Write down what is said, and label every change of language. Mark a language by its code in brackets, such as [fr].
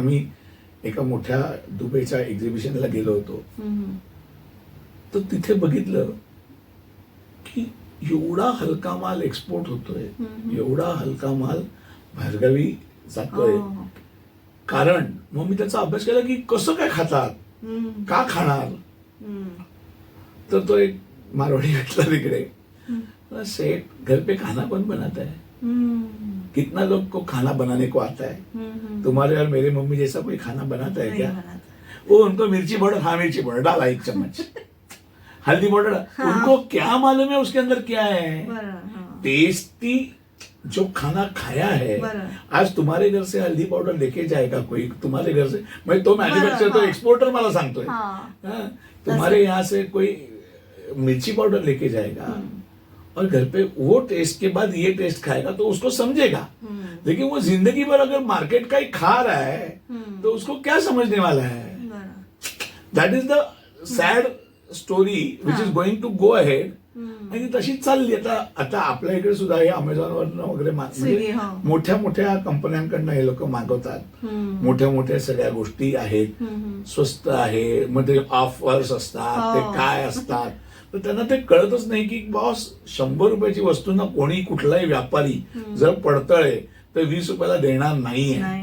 [mr] आता मी एका मोठ्या दुबईच्या एक्झिबिशनला गेलो होतो, तर तिथे बघितलं की एवढा हलका माल एक्सपोर्ट होतोय, एवढा हलका माल बाहेरगावी जातोय. कारण मग मी त्याचा अभ्यास केला की कसं काय खातात, का खाणार. तर तो एक मारवाडी भेटला तिकडे, [hi] सेठ घर पे खाना कौन बनाता है, कितना लोग को खाना बनाने को आता है, तुम्हारे और मेरे मम्मी जैसा कोई खाना बनाता है क्या? वो उनको मिर्ची पाउडर, हाँ मिर्ची पाउडर डाला 1 चम्मच, हल्दी पाउडर, उनको क्या मालूम है उसके अंदर क्या है. टेस्टी जो खाना खाया है, आज तुम्हारे घर से हल्दी पाउडर लेके जाएगा कोई तुम्हारे घर से, मैं तो मैन्युफैक्चर तो एक्सपोर्टर [mr] मला सांगतोय, [hi] तुम्हारे यहाँ से कोई मिर्ची पाउडर लेके जाएगा और घर पे वो टेस्ट के बाद ये टेस्ट खाएगा तो उसको समझेगा. लेकिन वो जिंदगी भर अगर मार्केट का ही खा रहा है तो उसको क्या समझने वाला है. [en] That is the sad story which is going to go ahead. [mr] आणि तशीच चालली. आता आपल्या इकडे सुद्धा हे अमेझॉनवर वगैरे म्हणजे मोठ्या मोठ्या कंपन्यांकडनं हे लोक मागवतात. मोठ्या मोठ्या सगळ्या गोष्टी आहेत, स्वस्त आहे, मध्ये ऑफर्स असतात, ते काय असतात, तर त्यांना ते कळतच नाही की बॉस 100 रुपयाची वस्तू ना कोणी कुठलाही व्यापारी जर पडतळे तर 20 रुपयाला देणार नाहीये.